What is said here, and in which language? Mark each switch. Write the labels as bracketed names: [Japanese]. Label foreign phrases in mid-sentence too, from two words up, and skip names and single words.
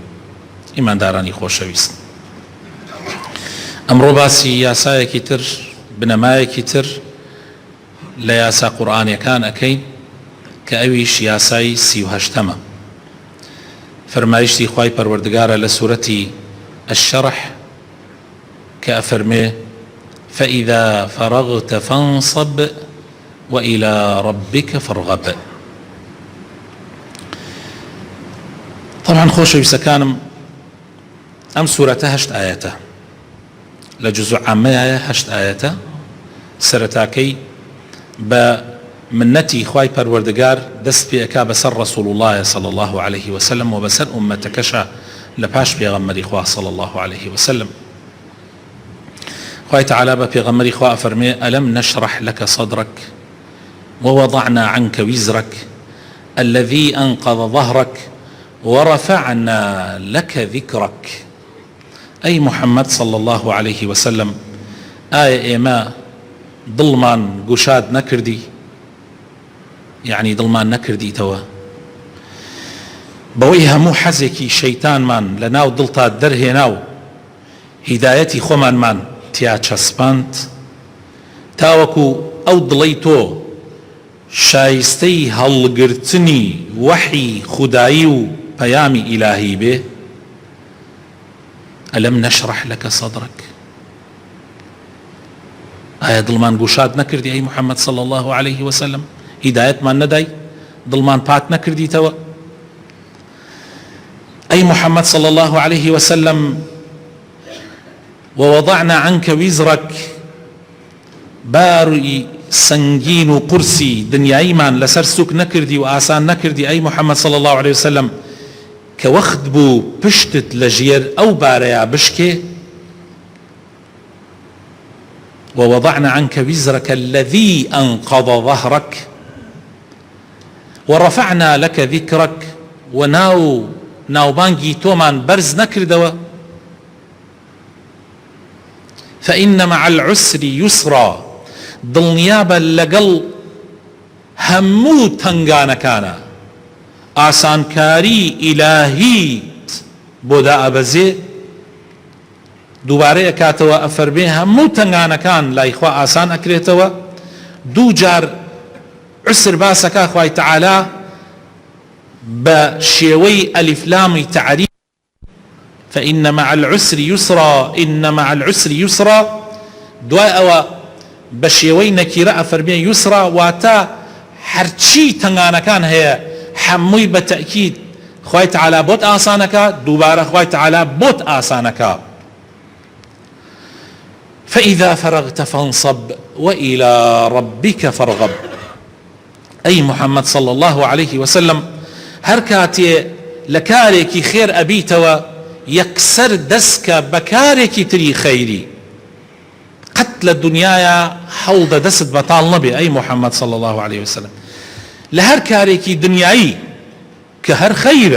[Central Kurdish] ئیماندارانی خۆشەویست، ئەمڕۆ باسی یاسایەکی تر، بنەمایەکی تر لە یاسا قورئانیەکان ئەکەین کە ئەویش یاسای 38ەمە. فرمایشتی خوای پەروەردگارە لە سوورەتی الشرح کە ئەفەرمێ: [Arabic] فإذا فرغت فانصب وإلى ربك فارغب. [Central Kurdish] طبعا خۆشەویستەکانم، ئەم سوورەتە 8 ئاەتە، لە جوزء عامەیە 8 ئاەتە. سەرەتاکەی بە منەتی خوای پەروەردگار دەست پێ ئەکا بەسەر ڕەسوڵ الله [Arabic] صلی الله عليه وسلم [Central Kurdish] و بەسەر ئومەتەکەشە لە پاش پێغەمبەری خوا [Arabic] صلی الله عليه وسلم. [Central Kurdish] خوای تعالی بە پێغەمبەری خوا ئەفەرمێ: [Arabic] ئەلەم نەشرح لەکە صدرك ووضعنا عنك وزرك الذي أنقض ظهرك ورفعنا لك ذكرك. أي محمد صلى الله عليه وسلم، [Central Kurdish] آية إيما دڵمان گوشاد نەکردی، یعنی دڵمان نەکردیتەوە بەوەی هەموو حەزێکی شەیتانمان لە ناو دڵتا دەرهێنا و هیدایەتی خۆمانمان تیا چەسپاند، تاوەکو ئەو دڵەی تۆ شایستەی هەڵگرتنی وەحی خودایی و پەیامی ئیلاهی بێ. [Arabic] ئەلەم نەشرح لەکە صدرك، [Central Kurdish] ئایا دڵمان گوشاد نەکردی ئەی محەممەد [Arabic] صلی الله عليه وسلم؟ [Central Kurdish] هیدایەتمان نەدای؟ دڵمان پاک نەکردیتەوە؟ [Arabic] ئەی محەممەد صلی الله عليه وسلم، ووضعنا عنك وزرك، [Central Kurdish] باروی سنگین و قورسی دنیاییمان لەسەر سوک نەکردی و ئاسان نەکردی ئەی محەممەد [Arabic] صلی الله عليه وسلم، [Central Kurdish] کە وەخت بوو پشتت لە ژێر ئەو بارەیە بشکێ. [Arabic] ووضعنا عنك وزرك الذي أنقض ظهرك ورفعنا لك ذكرك، [Central Kurdish] وناوبانگی تۆمان بەرز نەکردەوە. [Arabic] فإن مع العسر يسرا، [Central Kurdish] دڵنیابە لەگەڵ هەموو تەنگانەکانە ئاسانکاری ئیلاهیت بۆ دائەبەزێ. دووبارەیە کاتەوە ئەفەرمێ هەموو تەنگانەکان لای خوا ئاسان ئەکرێتەوە. دوو جار عسر باسەکە خوای تەعالا بە شێوەی ئەلیفلامی تعریف: [Arabic] فإن مع العسر يسرا، إن مع العسر يسرا. [Central Kurdish] دوای ئەوە بە شێوەی نەکیرە ئەفەرمێ یوسرا، واتە هەرچی تەنگانەکان هەیە هەمووی بە تەئکید خوای تەعالا بۆت ئاسانەکە، دووبارە خوای تەعالا بۆت ئاسانەکە. [Arabic] فإذا فرغت فانصب وإلى ربك فارغب. أي محمد صلى الله عليه وسلم، [Central Kurdish] هەر کاتێ لە کارێکی خێر ئەبیتەوە یەکسەر دەستکە بە کارێکی تری خەیری. قەت لە دنیاە هەوڵدە دەست بەتاڵ نەبێ ئەی محەممەد [Arabic] صلی الله عليه وسلم، [Central Kurdish] لە هەر کارێکی دنیایی کە هەر خەیرە.